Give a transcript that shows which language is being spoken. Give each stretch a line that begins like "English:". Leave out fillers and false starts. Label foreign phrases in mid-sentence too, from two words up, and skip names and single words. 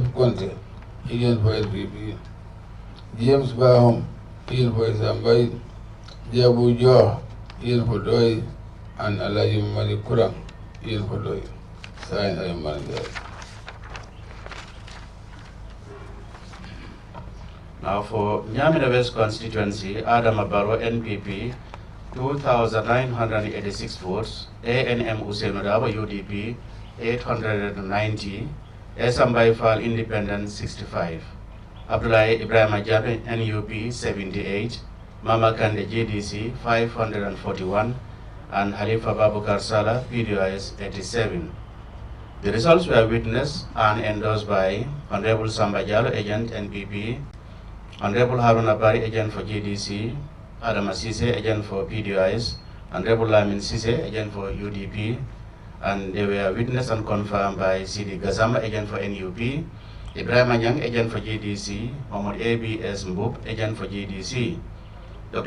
English: Conte, agent for NPP, James Bahom, agent for Zambai, Jabu Joh, agent for Doi, and Alaji Mali Kurang, agent for Doi. Signed, Alaji Mali. Now for Nyamira West constituency, Adam Abaro, NPP, 2,986 votes, ANM Usenodaba, UDP, 890, Esamba Ifal, Independent, 65, Abdullah Ibrahim Jabe, NUP, 78, Mama Kande, GDC, 541, and Halifa Babukar Salah, PDIS, 87. The results were witnessed and endorsed by Honorable Samba Jalo, agent, NPP, Honorable Haruna Bari, agent for GDC, Adama Sise, agent for PDIS, Honorable Lamin Sise, agent for UDP, and they were witnessed and confirmed by CD Gazama, agent for NUP, Ibrahim Anyang, agent for GDC, Mohamed ABS Mbub, agent for GDC, Dr.